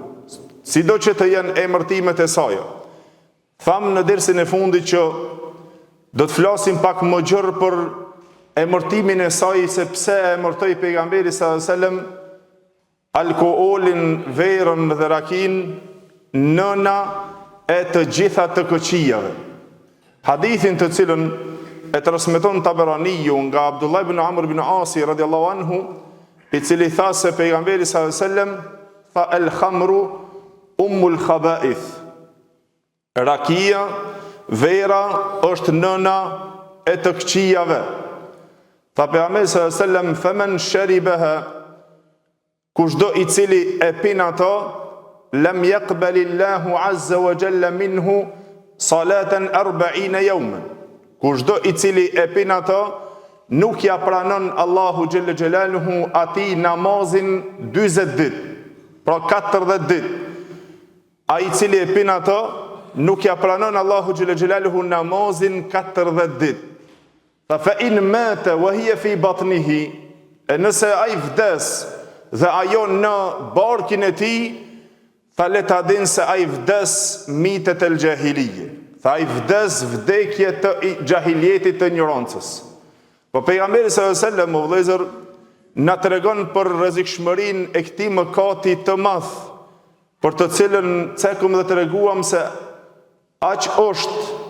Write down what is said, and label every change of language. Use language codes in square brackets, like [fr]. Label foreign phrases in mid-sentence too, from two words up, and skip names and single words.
[sq] Sido që të jenë emërtimet e saj. Thamë në dersin e fundit që do të flasim pak më gjërë për emërtimin e saj, se pse e emërtoi pejgamberi [ar] صلى الله عليه وسلم [sq] alkoolin, verën dhe rakin nëna e të gjitha të këqijave. Hadithin të cilën e transmeton Taberaniu nga Abdullah ibn Amr ibn Asi [ar] رضي الله عنه, [sq] i cili tha se pejgamberi [ar] صلى الله عليه وسلم [sq] tha [ar] الخمر أم الخبائث. [sq] Rakia, vera, është nëna e të këqijave. Tha pejgamberi [ar] صلى الله عليه وسلم فمن شربها, [sq] kushdo i cili e pin ato, [ar] لم يقبل الله عز وجل منه صلاة 40 يوما. [sq] Kushdo i cili e pin ato, nuk ja pranon Allahu [ar] جل جلاله [sq] ati namazin 40 ditë, pra 40 ditë. Ai i cili e pin ato, nuk ja pranon Allahu [ar] جل جلاله [sq] namazin 40 ditë. [ar] فإن مات وهي في بطنه, [sq] nëse ai vdes dhe ajo në barkin e tij, tha le ta din se ai vdes [ar] ميتة الجاهلية. [sq] Tha ai vdes vdekje të jahiljetit, të ignorancës. Po pejgamberi [ar] صلى الله عليه وسلم, [sq] o vëllezër, na tregon për rrezikshmërinë e këtij mëkati të madh, për të cilën cekëm dhe treguam se aq është